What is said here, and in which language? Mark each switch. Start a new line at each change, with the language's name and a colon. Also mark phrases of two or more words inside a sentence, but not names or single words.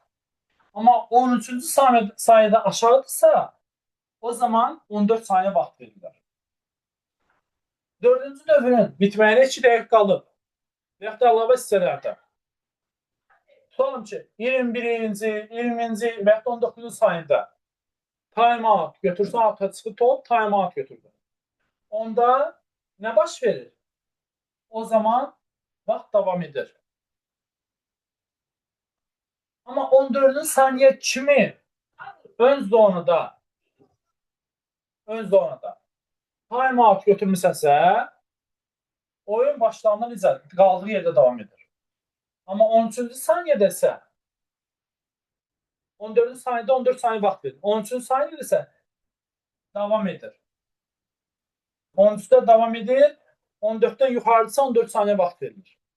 Azerbaijani: Amma 13-cü saniyədə aşağıdırsa, o zaman 14 saniyə vaxt verirlər. 4-cü dövrün bitməyinə 2 dəqiqə qalıb. Və yaxud da əlavə hissələrdə. Tutalım ki, 21-ci, 20-ci və yaxud 19-cu saniyədə time-out götürsə, out'a çıxıb top, time-out götürdü. Onda nə baş verir? O zaman vaxt davam edir. Amma 14-cü saniyə kimi ön zonada time-out götürmüsənsə, oyun başlanma necə? Qaldığı yerdə davam edir. Amma 13-cü saniyədə isə 14-cü saniyədə 14 saniyə vaxt verir. 13-cü saniyədə isə davam edir. 13-də davam edir, 14-dən yuxarıdırsa 14 saniyə vaxt verilir.